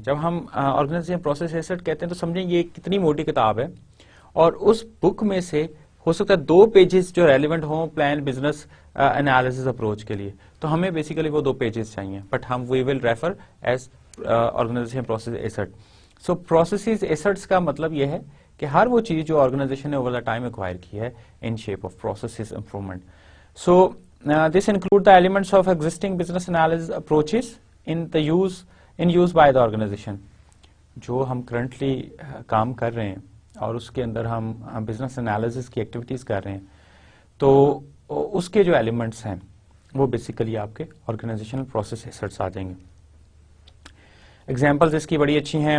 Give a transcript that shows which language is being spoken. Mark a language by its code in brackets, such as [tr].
[ur] جب ہم organization process asset کہتے ہیں تو سمجھیں یہ کتنی موٹی کتاب ہے، اور اس بک میں سے ہو سکتا ہے 2 پیجز جو ریلیونٹ ہوں پلان بزنس انالیسس اپروچ کے لیے. تو ہمیں بیسیکلی وہ 2 پیجز چاہیے، [en] But ہم we will refer as organization process asset. [ur] So processes assets کا مطلب یہ ہے کہ ہر وہ چیز جو آرگنائزیشن نے [en] over the time acquire [ur] کی ہے [en] In shape of processes improvement. So this include the elements of existing business analysis approaches in use by the organization. [ur] جو ہم کرنٹلی کام کر رہے ہیں اور اس کے اندر ہم بزنس انالیسس کی ایکٹیویٹیز کر رہے ہیں، تو اس کے جو ایلیمنٹس ہیں وہ بیسیکلی آپ کے آرگنائزیشنل پروسیس ایسٹس آ جائیں گے. ایگزامپلز اس کی بڑی اچھی ہیں.